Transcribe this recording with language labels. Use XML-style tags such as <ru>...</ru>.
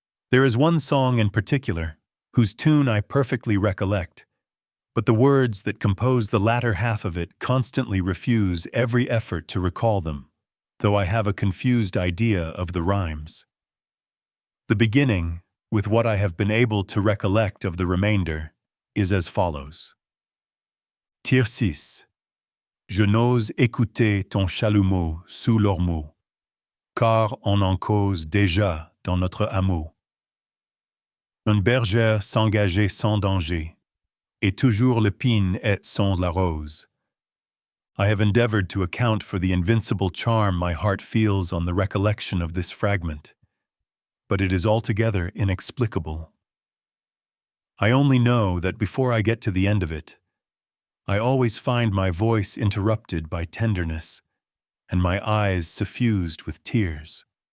<en>There is one song in particular, whose tune I perfectly recollect, but the words that compose the latter half of it constantly refuse every effort to recall them, though I have a confused idea of the rhymes. The beginning, with what I have been able to recollect of the remainder, is as follows.</en> <fr>Tircis, je n'ose écouter ton chalumeau sous l'ormeau, car on en cause déjà dans notre amour. Une bergère s'engageait sans danger, et toujours l'épine est sans la rose.</fr> <en>I have endeavored to account for the invincible charm my heart feels on the recollection of this fragment, but it is altogether inexplicable. I only know that before I get to the end of it, I always find my voice interrupted by tenderness and my eyes suffused with tears.</en>